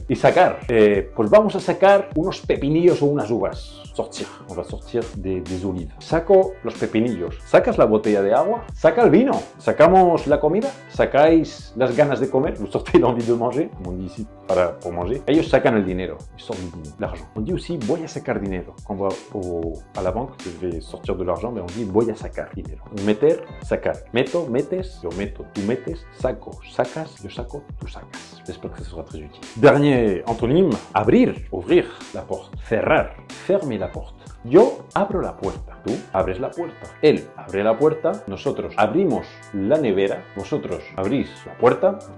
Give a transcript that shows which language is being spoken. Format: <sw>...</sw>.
<es>Y sacar, pues vamos a sacar unos pepinillos o unas uvas.</es> <fr>Sortir, on va sortir des olives.</fr> <es>Saco los pepinillos. ¿Sacas la botella de agua? Saca el vino. ¿Sacamos la comida? ¿Sacáis las ganas de comer?</es> <fr>Vous sortez l'envie de manger? On dit ici pour manger.</fr> <es>Ellos sacan el dinero.</es> <fr>Ils sortent du dinero, l'argent. On dit aussi</fr> <es>voy a sacar dinero.</es> <fr>Quand on va à la banque, je vais sortir de l'argent, mais on dit</fr> <es>voy a sacar dinero.</es> <fr>Meter, sacar.</fr> <es>Meto, metes, yo meto, tú metes, saco, sacas, yo saco, tú sacas.</es> <fr>J'espère que ça sera très utile. Dernier antonyme,</fr> <es>abrir,</es> <fr>ouvrir la porte.</fr> <es>Cerrar,</es> <fr>fermer la porte.</fr> <es>Yo abro la puerta. Tú abres la puerta. Él abre la puerta. Nosotros abrimos la nevera. Vosotros abrís la puerta.</es>